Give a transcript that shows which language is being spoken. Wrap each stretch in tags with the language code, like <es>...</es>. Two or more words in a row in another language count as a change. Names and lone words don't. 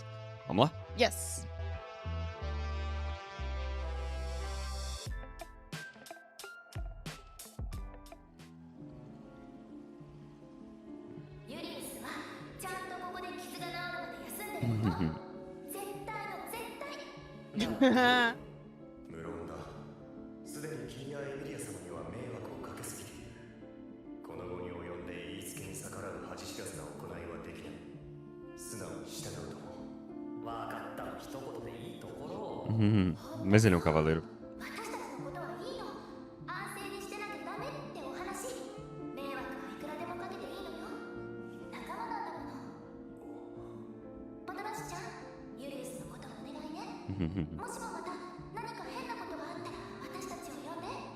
<pt>Vamos lá? Yes! Uhum.</pt> <ja>無論だ。すでに君やエミリア様には迷惑をかけすぎている。この後に及んで言いつけに逆らう恥知らずな行いはできない。素直に従うとも。分かったの一言でいいところを。</ja> <pt>Mas ele é um cavaleiro.</pt> <ja>私たちのことはいいの。安静にしてなきゃダメってお話。迷惑はいくらでもかけていいのよ。仲間なんだもの。パトラシちゃん、ユリウスのことお願いね。もしもまた何か変なことがあったら私たちを呼んで。</ja>